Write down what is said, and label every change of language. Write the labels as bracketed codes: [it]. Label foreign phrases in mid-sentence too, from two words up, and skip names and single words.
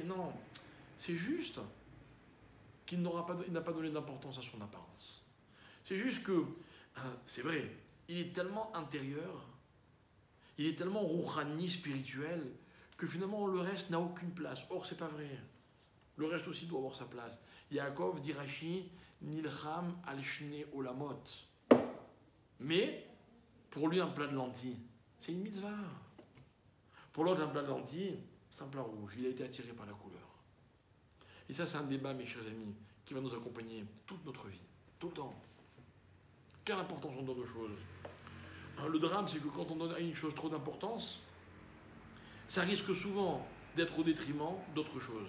[fr] Non, c'est juste qu'il n'a pas donné d'importance à son apparence. C'est juste que, c'est vrai, il est tellement intérieur, il est tellement rouhani, spirituel, que finalement le reste n'a aucune place. Or, c'est pas vrai. Le reste aussi doit avoir sa place. Yaakov dit Rashi, [he] נלחם על שני עולמות. [fr] Mais, pour lui, un plat de lentilles, c'est une mitzvah. Pour l'autre, un plat de lentilles, c'est un plat rouge. Il a été attiré par la couleur. Et ça, c'est un débat, mes chers amis, qui va nous accompagner toute notre vie, tout le temps. Quelle importance on donne aux choses? Le drame, c'est que quand on donne à une chose trop d'importance, ça risque souvent d'être au détriment d'autres choses.